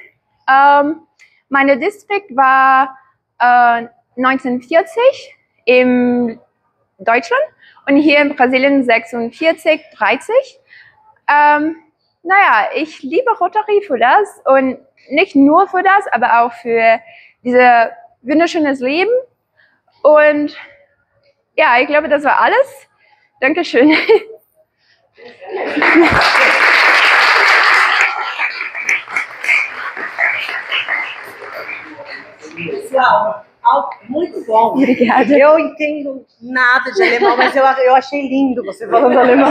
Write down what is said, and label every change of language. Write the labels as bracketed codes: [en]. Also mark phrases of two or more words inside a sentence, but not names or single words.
[de] Meine Distrikt war 1940 in Deutschland und hier in Brasilien 46, 30. Naja, ich liebe Rotary für das und nicht nur für das, aber auch für dieses wunderschönes Leben. Und ja, ich glaube, das war alles. Dankeschön. [pt] Pessoal, muito bom. Obrigada. Eu entendo nada de alemão, mas eu achei lindo você falando alemão.